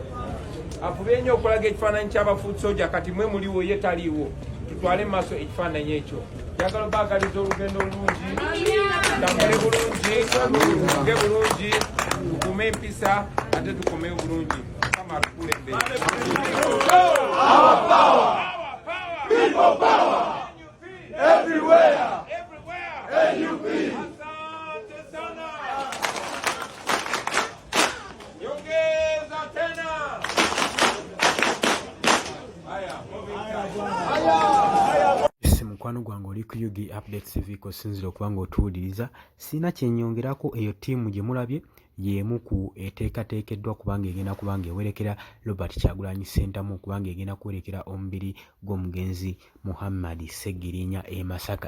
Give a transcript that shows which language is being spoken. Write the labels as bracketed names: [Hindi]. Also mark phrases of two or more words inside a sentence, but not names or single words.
[Ganda] Afubye nnyo okulaga ekifaananyi ky'aba [English] foot soldier, [Ganda] kati mwe muliwo ye taliiwo. Tutwale mu maaso ekifaananyi ekyo. Njagala obaagaliza olugendo olungi, tambule bulungi, tuge bulungi, tukume empisa ate tukomeyo bulungi. Kama atukulembere. [English] Our power! People power! Everywhere! [Swahili] AUP! Asante sana! Nyongeza tena! [Ganda] Mukwano gwange oli ku UG Updates TV kosinzira okuba ng'otuwuliriza. Sina kyenyongerako, eyo ttiimu gye mulabye y'emu ku eteekateekeddwa kubanga egenda kubanga ewerekera Robert Kyagulanyi Ssentamu kubanga egenda kuwerekera omubiri gw'omugenzi Muhammad Ssegirinya e Masaka.